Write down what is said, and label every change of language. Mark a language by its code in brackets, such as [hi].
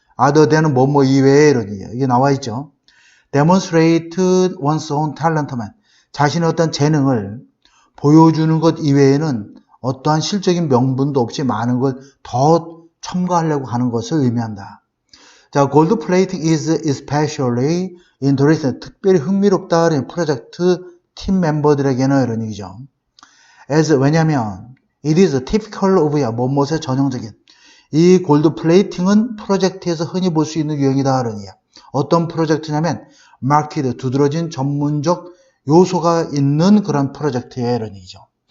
[ko] other than 뭐뭐 이외에 이런 얘기예요. 이게 나와 있죠. [en] demonstrate one's own talent [ko] 만 자신의 어떤 재능을 보여주는 것 이외에는 어떠한 실적인 명분도 없이 많은 걸 더 첨가하려고 하는 것을 의미한다. [en] 자, gold plating is especially interesting. [ko] 특별히 흥미롭다. 프로젝트 팀 멤버들에게는 이런 얘기죠. as 왜냐면 it is typical of야 뭐뭐의 전형적인 이 골드 플레이팅은 프로젝트에서 흔히 볼 수 있는 유형이다. 이런 얘기야. 어떤 프로젝트냐면 마켓 두드러진 전문적 요소가 있는 그런 프로젝트에 이런 얘기죠.